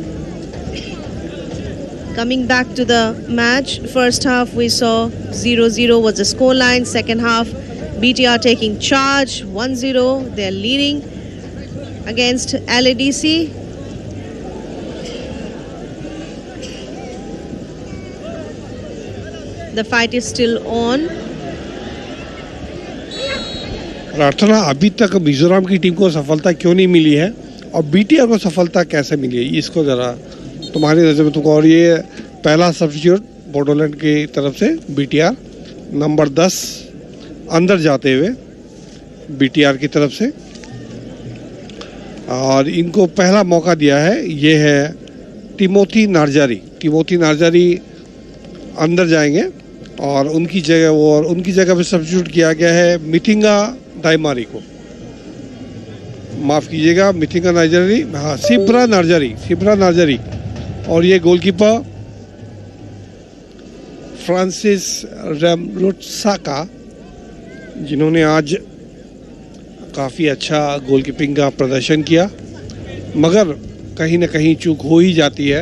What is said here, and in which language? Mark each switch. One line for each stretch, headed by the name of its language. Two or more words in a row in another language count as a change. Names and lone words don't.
English: Coming back to the match, first half we saw 0-0 was the scoreline. Second half, BTR taking charge, 1-0. They're leading against LADC. The fight is still on.
Hindi: प्रार्थना, अभी तक मिजोरम की टीम को सफलता क्यों नहीं मिली है और बीटीआर को सफलता कैसे मिली है, इसको ज़रा तुम्हारी नज़र में तुमको, और ये पहला सब्स्टिट्यूट बोडोलैंड की तरफ से बीटीआर, नंबर 10 अंदर जाते हुए बीटीआर की तरफ से, और इनको पहला मौका दिया है ये है टिमोथी नार्जारी अंदर जाएंगे और उनकी जगह पे सब्स्टिट्यूट किया गया है मिथिंगा डायमारी को, माफ़ कीजिएगा मिथिंगा नार्जारी, हाँ सिब्रा नार्जारी। और ये गोलकीपर फ्रांसिस रेमलोटसाका, जिन्होंने आज काफ़ी अच्छा गोलकीपिंग का प्रदर्शन किया, मगर कहीं ना कहीं चूक हो ही जाती है।